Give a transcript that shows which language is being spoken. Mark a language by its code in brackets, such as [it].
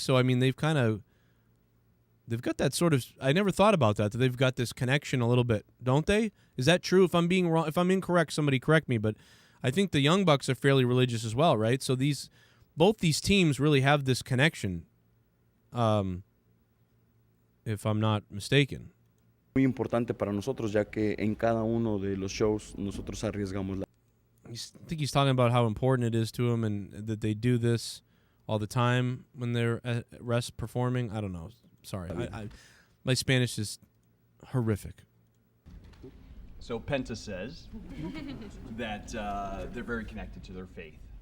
[en] So, I mean, they've got that sort of. I never thought about that they've got this connection a little bit, don't they? Is that true? If I'm being wrong, if I'm incorrect, somebody correct me. But I think the Young Bucks are fairly religious as well, right? So both these teams really have this connection. If I'm not mistaken. [es] Muy importante para nosotros, ya que en cada uno de los shows nosotros arriesgamos la. [en] I think he's talking about how important it is to him and that they do this all the time when they're at rest performing. I don't know. Sorry. My Spanish is horrific. So Penta says that they're very connected to their faith.